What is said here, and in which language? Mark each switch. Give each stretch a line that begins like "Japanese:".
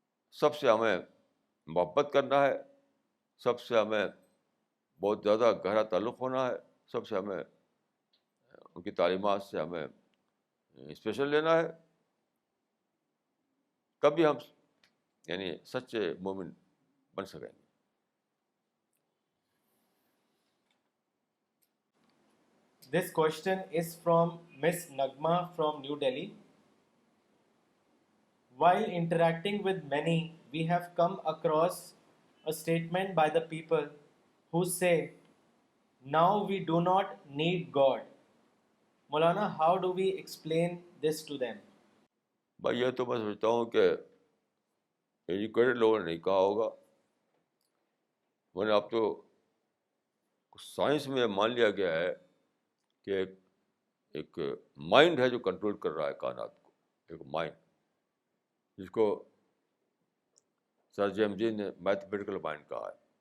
Urdu: سب سے ہمیں محبت کرنا ہے, سب سے ہمیں بہت زیادہ گہرا تعلق ہونا ہے, سب سے ہمیں ان کی تعلیمات سے ہمیں اسپیشل لینا ہے. تبھی ہم یعنی سچے مومن بن سکیں گے.
English: This question is from Miss Nagma from New Delhi. While interacting with many, we have come across a statement by the people who say, now we do not need God. Maulana, how do we explain this to them?
Urdu: بھائی یہ تو میں سمجھتا ہوں کہ educated لوگوں نے نہیں کہا ہوگا, ورنہ اب تو سائنس میں مان لیا گیا ہے کہ ایک مائنڈ ہے جو کنٹرول کر رہا ہے کائنات کو. ایک مائنڈ جس کو سر جیمز جی نے میتھمیٹیکل مائنڈ کہا ہے.